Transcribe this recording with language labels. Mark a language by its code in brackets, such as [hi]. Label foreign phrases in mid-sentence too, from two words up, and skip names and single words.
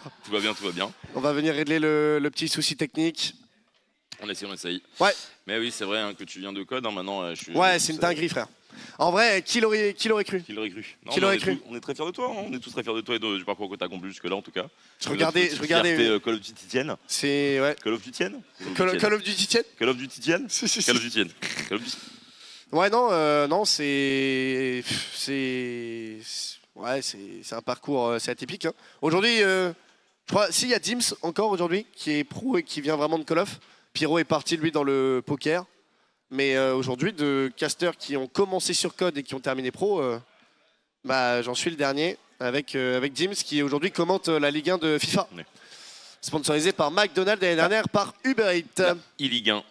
[fr] Tout va bien, tout va bien. On va venir régler le petit souci technique. On essaye. Ouais. Mais oui, c'est vrai hein, que tu viens de Code, hein, maintenant je suis... Ouais, c'est une dinguerie, frère. En vrai, qui l'aurait cru? Qui l'aurait cru? Non, Qui l'aurait cru? On est très fiers de toi, hein. On est tous très fiers de toi et du parcours que tu as accompli jusque-là en tout cas. Je regardais... Call of Duty tienne. C'est... Ouais. Call of Duty tienne. Call of Duty tienne. Call of Duty tienne. Call of Duty tienne. Ouais, non, c'est... Ouais, c'est un parcours assez atypique. Hein. Aujourd'hui, je crois, s'il y a Dims encore aujourd'hui, qui est pro et qui vient vraiment de Call of. Pyro est parti, lui, dans le poker. Mais aujourd'hui, de casters qui ont commencé sur Code et qui ont terminé pro, bah, j'en suis le dernier avec Dims qui aujourd'hui commente la Ligue 1 de FIFA. Ouais. Sponsorisé par McDonald's l'année dernière, par Uber Eats. La e-Ligue 1.